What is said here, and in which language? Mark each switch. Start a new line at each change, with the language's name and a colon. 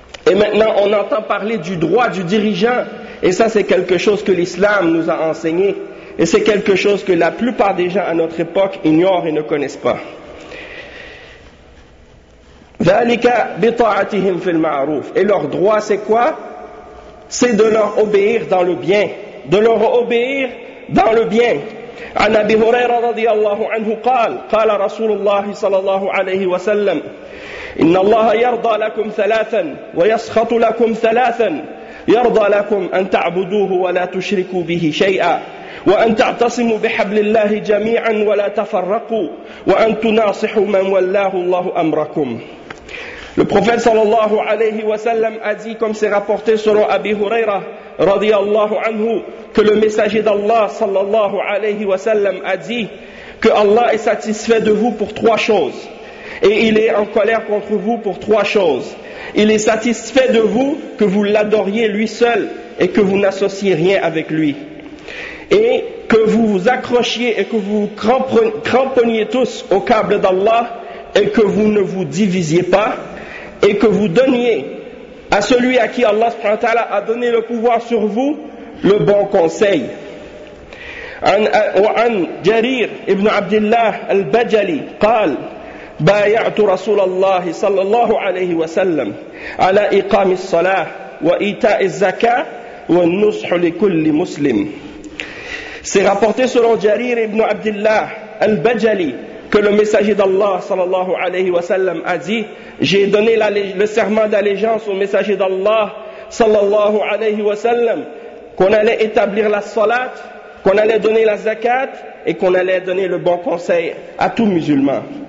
French: Et maintenant on entend parler du droit du dirigeant, et ça c'est quelque chose que l'islam nous a enseigné et c'est quelque chose que la plupart des gens à notre époque ignorent et ne connaissent pas.
Arabic: ذلك بطاعتهم في المعروف.
French: Et leur droit c'est quoi? C'est de leur obéir dans le bien. De leur obéir dans le bien.
Arabic: عن أبي هريرة رضي الله عنه قال قال رسول الله صلى الله عليه وسلم إن الله يرضى لكم ثلاثا ويسخط لكم ثلاثا يرضى لكم أن تعبدوه ولا تشركوا به شيئا وأن تعتصموا بحبل الله جميعا ولا تفرقوا وأن تناصحوا من ولاه الله أمركم.
French: Le prophète sallallahu alayhi wa sallam a dit, comme c'est rapporté selon Abi Huraira radiallahu anhu, que le messager d'Allah sallallahu alayhi wa sallam a dit que Allah est satisfait de vous pour trois choses et il est en colère contre vous pour trois choses. Il est satisfait de vous que vous l'adoriez lui seul et que vous n'associez rien avec lui, et que vous vous accrochiez et que vous cramponniez tous au câble d'Allah et que vous ne vous divisiez pas, et que vous donniez à celui à qui Allah subhanahu wa ta'ala a donné le pouvoir sur vous le bon conseil.
Arabic: وعن جرير ابن عبد الله البجلي قال بايعت رسول الله صلى الله عليه وسلم على إقام الصلاة وإيتاء الزكاة والنصح لكل مسلم.
French: C'est rapporté selon Jarir ibn Abdullah al-Bajali que le messager d'Allah sallallahu alayhi wa sallam a dit, j'ai donné le serment d'allégeance au messager d'Allah sallallahu alayhi wa sallam qu'on allait établir la salat, qu'on allait donner la zakat et qu'on allait donner le bon conseil à tout musulman.